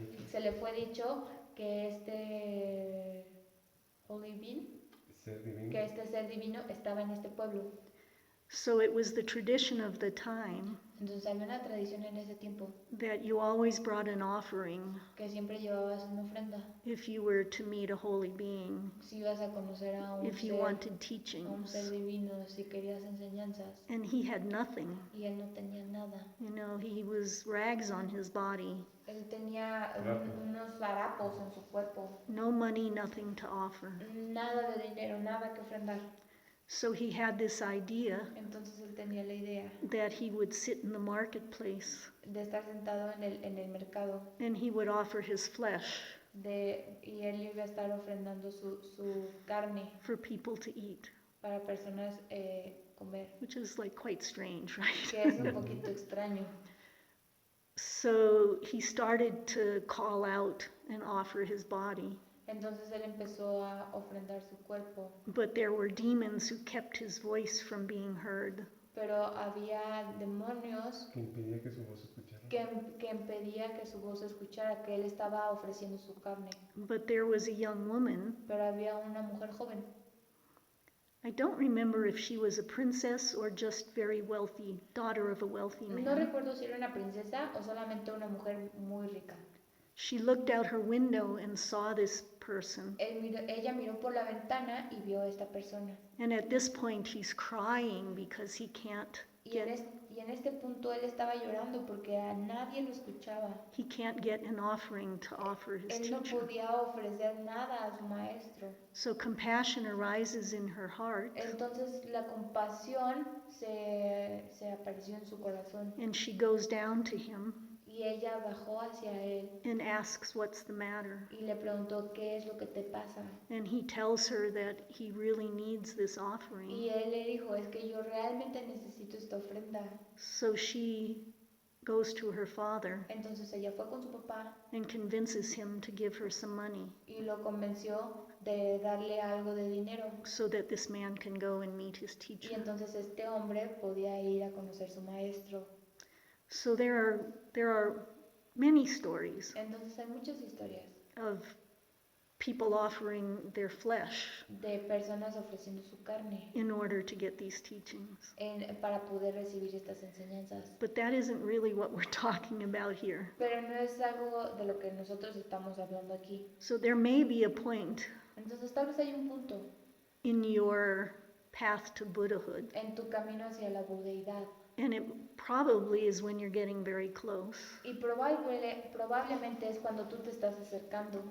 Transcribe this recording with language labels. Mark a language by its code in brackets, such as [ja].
[es] se le fue dicho que este [en] holy being, [es] ser divino, que este ser divino estaba en este pueblo. [en] So it was the tradition of the time [es] Entonces había una tradición en ese tiempo [en] that you always brought an offering [es] que siempre llevabas una ofrenda [en] if you were to meet a holy being, [es] si ibas a conocer a un [en] if you [es] ser, [en] wanted [es] a un [en] teachings. [es] ser divino, si querías enseñanzas. [en] And he had nothing. [es] Y él no tenía nada. [en] You know, he was rags on his body, [es] Él tenía unos harapos en su cuerpo. [en] no money, nothing to offer. [es] Nada de dinero, nada que ofrendar. [en] So he had this idea [es] Entonces él tenía la idea [en] that he would sit in the marketplace [es] de estar sentado en el mercado [en] and he would offer his flesh [es] y él iba a estar ofrendando su carne [en] for people to eat, [es] para personas comer, [en] which is like quite strange, right? [es] que es un poquito extraño. [en] So he started to call out and offer his body. [es] Entonces él empezó a ofrendar su cuerpo, [en] But there were demons who kept his voice from being heard. [es] pero había demonios Que impedía que su voz se escuchara. que impedía que su voz se escuchara, que él estaba ofreciendo su carne. [en] But there was a young woman. [es] Pero había una mujer joven. [en] I don't remember if she was a princess or just very wealthy, daughter of a wealthy [es] No [en] man. [es] recuerdo si era una princesa o solamente una mujer muy rica. [en] She looked out her window and saw this person. [es] Ella miró por la ventana y vio a esta persona. [en] And at this point he's crying because he can't [es] Y en este punto él estaba llorando porque a nadie lo escuchaba. [en] get an offering to offer his [es] Él no [en] teacher. [es] podía ofrecer nada a su maestro. [en] So compassion arises in her heart. [es] Entonces la compasión se apareció en su corazón. [en] And she goes down to him [es] Y ella bajó hacia él [en] and asks what's the matter. [es] y le preguntó qué es lo que te pasa. [en] And he tells her that he really needs this offering. [es] Y él le dijo, es que yo realmente necesito esta ofrenda. [en] So she goes to her father [es] Entonces ella fue con su papá [en] and convinces him to give her some money [es] y lo convenció de darle algo de dinero. [en] so that this man can go and meet his [es] Y [en] teacher. [es] entonces este hombre podía ir a conocer a su maestro. [en] So there are many stories [es] Entonces hay muchas historias [en] of people offering their flesh [es] de personas ofreciendo su carne [en] in order to get these teachings. [es] para poder recibir estas enseñanzas. [en] But that isn't really what we're talking about here. [es] Pero no es algo de lo que nosotros estamos hablando aquí. [en] So there may be a point [es] Entonces tal vez hay un punto [en] in your path to Buddhahood, [es] en tu camino hacia la budeidad. [en] and it probably is when you're getting very close, [es] Y probablemente es cuando tú te estás acercando